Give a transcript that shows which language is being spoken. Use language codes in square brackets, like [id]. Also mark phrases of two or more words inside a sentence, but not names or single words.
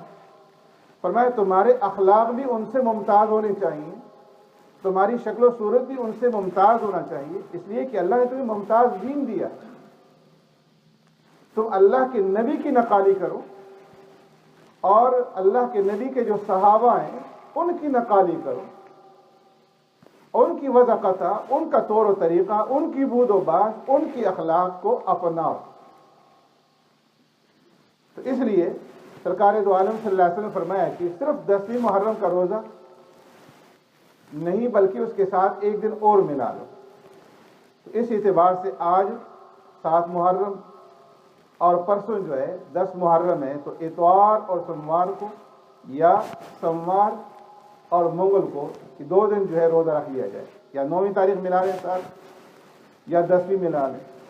[ur] فرمایا تمہارے اخلاق بھی ان سے ممتاز ہونے چاہیے، تمہاری شکل و صورت بھی ان سے ممتاز ہونا چاہیے، اس لیے کہ اللہ نے تمہیں ممتاز دین دیا، تم اللہ کے نبی کی نقالی کرو، اور اللہ کے نبی کے جو صحابہ ہیں ان کی نقالی کرو، ان کی وضع قطع، ان کا طور و طریقہ، ان کی بود و باش، ان کی اخلاق کو اپناؤ۔ تو اس لیے سرکار دو عالم [ar] صلی اللہ علیہ وسلم [ur] نے فرمایا کہ صرف 10ویں محرم کا روزہ نہیں بلکہ اس کے ساتھ ایک دن اور ملا لو۔ تو اس اعتبار سے آج 7 محرم اور پرسوں جو ہے 10 محرم ہے، تو اتوار اور سوموار کو یا سوموار اور منگل کو کہ 2 دن جو ہے روزہ رکھ لیا جائے، یا 9ویں تاریخ ملا لیں ساتھ یا 10ویں ملا لیں۔